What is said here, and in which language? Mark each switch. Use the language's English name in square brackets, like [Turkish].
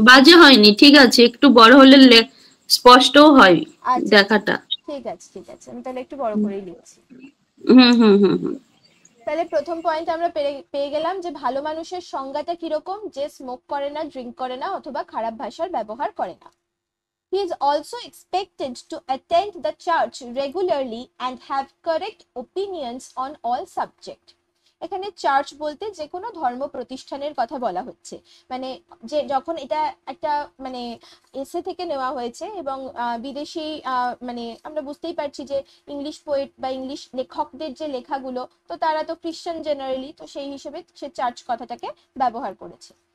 [Bangla] বাজে হয়নি, ঠিক আছে, একটু বড় হলে স্পষ্টও হয় আচ্ছা দেখাটা। ঠিক আছে ঠিক আছে, আমি তাহলে একটু বড় করেই লিখছি। হুম হুম হুম হুম, তাহলে প্রথম পয়েন্ট আমরা পেয়ে গেলাম যে ভালো মানুষের সংজ্ঞাটা কিরকম, যে স্মোক করে না, ড্রিঙ্ক করে না, অথবা খারাপ ভাষার ব্যবহার করে না। [English] He is also expected to attend the church regularly and have correct opinions on all subjects. [Bangla] এখানে চার্চ বলতে যে কোনো ধর্ম প্রতিষ্ঠানের কথা বলা হচ্ছে, মানে যে যখন এটা একটা মানে এসে থেকে নেওয়া হয়েছে এবং বিদেশি মানে আমরা বুঝতেই পারছি যে ইংলিশ পোয়েট বা ইংলিশ লেখকদের যে লেখাগুলো, তো তারা তো খ্রিস্টান জেনারেলি, তো সেই হিসেবে সে চার্চ কথাটাকে ব্যবহার করেছে।